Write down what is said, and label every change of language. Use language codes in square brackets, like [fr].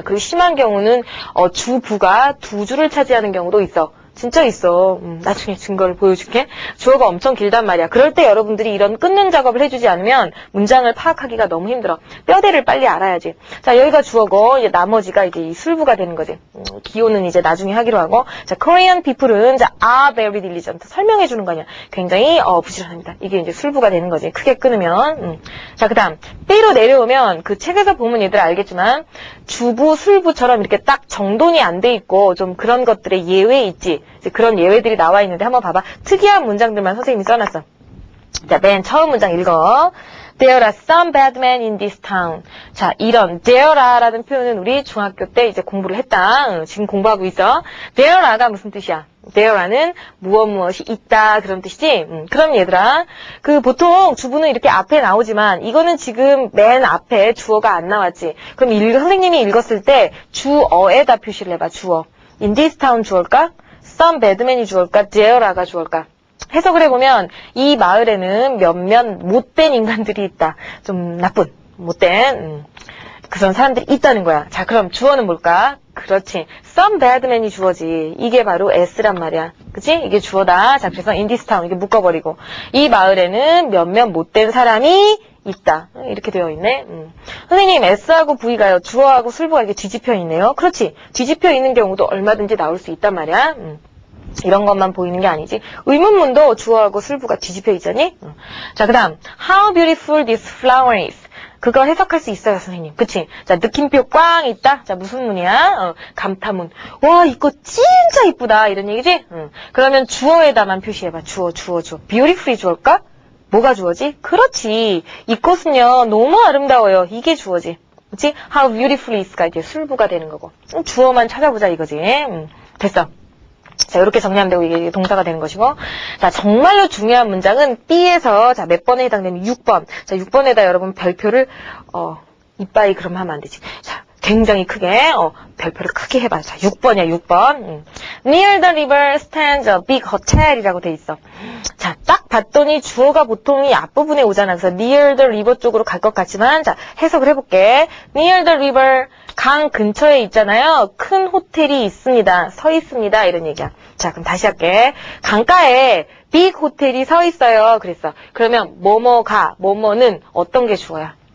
[ko] 그리고 심한 경우는 주부가 2줄을 차지하는 경우도 있어. 진짜 있어. 나중에 증거를 보여줄게. 주어가 엄청 길단 말이야. 그럴 때 여러분들이 이런 끊는 작업을 해주지 않으면 문장을 파악하기가 너무 힘들어. 뼈대를 빨리 알아야지. 자, 여기가 주어고 이제 나머지가 이제 이 술부가 되는 거지. 기호는 이제 나중에 하기로 하고. [en] 자, Korean people은 자, are very diligent. [ko] 설명해 주는 거 아니야. 굉장히 부지런합니다. 이게 이제 술부가 되는 거지. 크게 끊으면. 자, 그다음 B로 내려오면 그 책에서 보면 얘들 알겠지만 주부, 술부처럼 이렇게 딱 정돈이 안 돼 있고 좀 그런 것들의 예외 있지. 이제 그런 예외들이 나와 있는데 한번 봐봐. 특이한 문장들만 선생님이 써놨어. 자, 맨 처음 문장 읽어. [en] There are some bad men in this town. [ko] 자, 이런 there are라는 표현은 우리 중학교 때 이제 공부를 했다. 지금 공부하고 있어. There are가 무슨 뜻이야? There are는 무엇이 있다 그런 뜻이지? 그럼 얘들아, 보통 주부는 이렇게 앞에 나오지만 이거는 지금 맨 앞에 주어가 안 나왔지. 그럼 선생님이 읽었을 때 주어에다 표시를 해봐. 주어. In this town 주어일까? Some bad men이 주어일까? There are가 주어일까? 해석을 해보면 이 마을에는 몇몇 못된 인간들이 있다. 좀 나쁜, 못된 그런 사람들이 있다는 거야. 자, 그럼 주어는 뭘까? 그렇지. Some bad men이 주어지. 이게 바로 S란 말이야. 그치? 이게 주어다. 자, 그래서 in this town 이게 묶어버리고 이 마을에는 몇몇 못된 사람이 있다. 이렇게 되어 있네. 선생님, S하고 V가요. 주어하고 술부가 이렇게 뒤집혀 있네요. 그렇지. 뒤집혀 있는 경우도 얼마든지 나올 수 있단 말이야. 이런 것만 보이는 게 아니지. 의문문도 주어하고 술부가 뒤집혀 있잖니? 자, 그 다음 [en] How beautiful this flower is. [ko] 그거 해석할 수 있어요, 선생님. 그치? 자, 느낌표 꽝 있다? 자, 무슨 문이야? 감탄문. 와, 이거 진짜 이쁘다. 이런 얘기지? 그러면 주어에다만 표시해봐. 주어. beautifully 주어일까? 뭐가 주어지? 그렇지. 이 꽃은요, 너무 아름다워요. 이게 주어지. 그치? How beautiful is가 이제 술부가 되는 거고. 주어만 찾아보자 이거지. 됐어. 자, 이렇게 정리하면 되고 이게 동사가 되는 것이고. 자, 정말로 중요한 문장은 B에서 자, 몇 번에 해당되는 6번. 자, 6번에다 여러분 별표를 이빠이 그럼 하면 안 되지. 자, 굉장히 크게 별표를 크게 해봐. 자, 6번이야, 6번. [en] Near the river stands a big hotel [ko] 이라고 돼 있어. 자, 딱 봤더니 주어가 보통 이 앞부분에 오잖아. 그래서 near the river 쪽으로 갈 것 같지만 자, 해석을 해볼게. [en] Near the river, [ko] 강 근처에 있잖아요. 큰 호텔이 있습니다. 서 있습니다. 이런 얘기야. 자, 그럼 다시 할게. 강가에 빅 호텔이 서 있어요. 그랬어. 그러면 뭐뭐는 어떤 게 주어야?